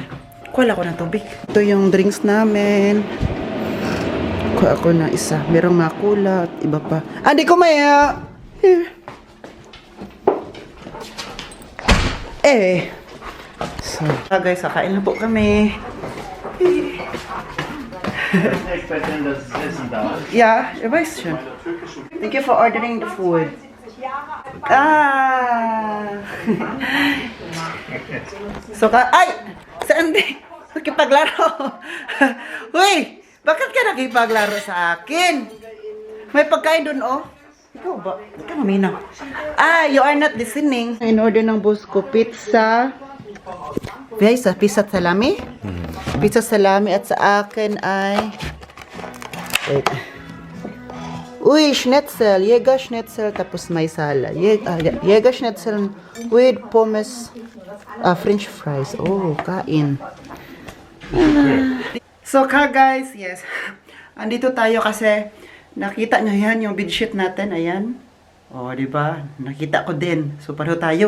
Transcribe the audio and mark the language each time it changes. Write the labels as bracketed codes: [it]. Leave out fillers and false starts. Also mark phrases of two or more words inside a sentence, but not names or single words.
[tl] Kuha ako ng tubig. Ito yung drinks namin. Kuha ako na isa. Merong makula at iba pa. Andy, kumaya! Here. So, guys, kakain na po kami. [de] Ja, ich weiß schon. [en] Thank you for ordering the food. So, ay! [tl] Saan di? Nakipaglaro. Uy! Bakit ka nakipaglaro sa akin? May pagkain dun, oh. Ikaw ba? Ikaw maminaw. [en] You are not listening. In order [tl] ng boss ko, [en] pizza. [tl] Pizza salami? Pizza salami at sa akin ay... Wait. Uy, schnitzel. Jäger schnitzel tapos may salad. [en] Jäger schnitzel with pommes, french fries. [tl] Oh, kain. [en] So guys, yes. [tl] Andito tayo kasi nakita nyo yan yung bedsheet natin. Ayan. Oh, di ba? Nakita ko din. So, pareho tayo.